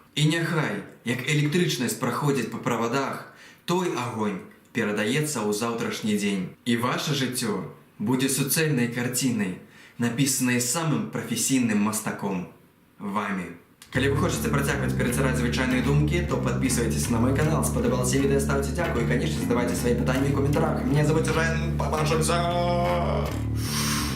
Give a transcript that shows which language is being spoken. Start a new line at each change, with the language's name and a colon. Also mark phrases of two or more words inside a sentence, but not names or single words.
Belarusian: І няхай, як электрычнасць праходзіць па правадах, той агонь перадаецца ў заўтрашні дзень. І ваша жыццё будзе суцэльнай карцінай, напісанай самым прафесійным мастаком – вамі. Калі вы хочаце працягваць пераціраць звычайныя думкі, то
Russian: подписывайтесь на мой канал,
Belarusian: спадабалася відэа, ставьте дзякуй і,
Russian: конечно, задавайте свои
Belarusian: пытанні ў каментарах.
Russian: Меня зовут Ежен, побачимся!